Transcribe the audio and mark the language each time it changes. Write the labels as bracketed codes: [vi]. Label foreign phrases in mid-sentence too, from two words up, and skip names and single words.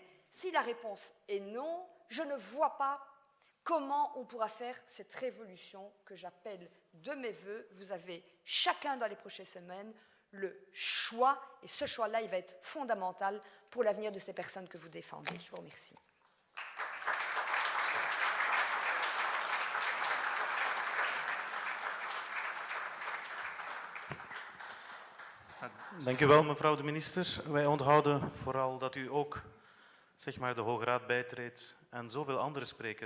[fr] Si la réponse est non, je ne vois pas comment on pourra faire cette révolution que j'appelle de mes voeux. Vous avez chacun dans les prochaines semaines le choix, et ce choix-là, il va être fondamental pour l'avenir de ces personnes que vous défendez. Je vous remercie. [nl] Dank u wel, mevrouw de minister. Wij onthouden vooral dat u ook zeg maar, de Hoge Raad bijtreedt en zoveel andere sprekers.